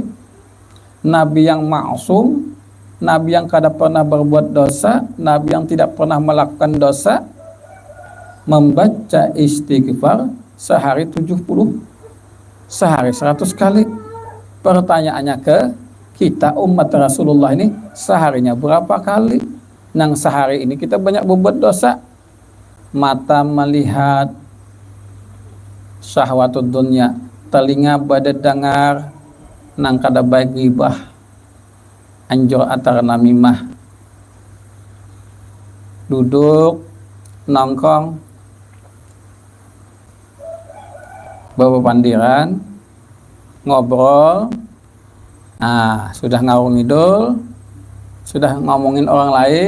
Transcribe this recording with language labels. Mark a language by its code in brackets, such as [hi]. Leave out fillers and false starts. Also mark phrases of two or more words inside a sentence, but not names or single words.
[bjn] Nabi yang maksum, Nabi yang kada pernah berbuat dosa, Nabi yang tidak pernah melakukan dosa, membaca istighfar sehari 70, sehari 100 kali. [id] Pertanyaannya ke kita umat Rasulullah ini, seharinya berapa kali? [bjn] Nang sehari ini kita banyak berbuat dosa. Mata melihat [ar] شهوة الدنيا, [bjn] telinga pada dengar nang kada baik ghibah, anjur atar namimah, duduk nongkrong bepandiran, ngobrol, sudah ngarung ngidul, sudah ngomongin orang lain,